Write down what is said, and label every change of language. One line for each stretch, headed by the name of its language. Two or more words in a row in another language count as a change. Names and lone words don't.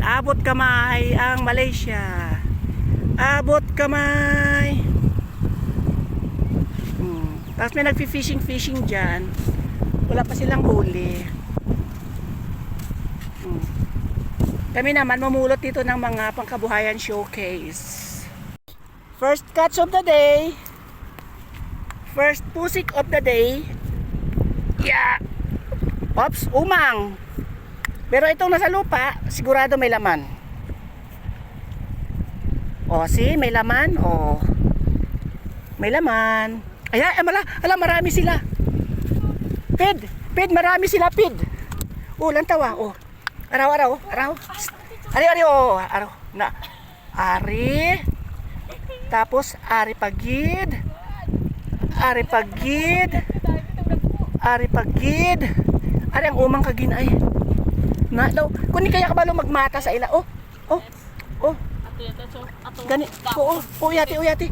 Filipino: Abot kamay ang Malaysia. Abot kamay. Tapos may nagfi-fishing dyan. Wala pa silang huli. Kami naman mamulot dito ng mga pangkabuhayan showcase.
English: First catch of the day. First pusik of the day. Yeah. Pops,
Hiligaynon: umang.
Filipino: Pero itong nasa lupa, sigurado may laman. O, see, may laman. O, may laman. Ay, marami sila.
Hiligaynon: Pid,
Filipino: marami sila,
Hiligaynon: pid. O, lantawa, o. Araw. Ari, o. Araw. Na. Ari.
Filipino: Tapos,
Hiligaynon: ari pagid. Ari ang umang kaginay. Na daw. Kuni kaya kabalo magmata sa ila. Oh. Gani. Uyati.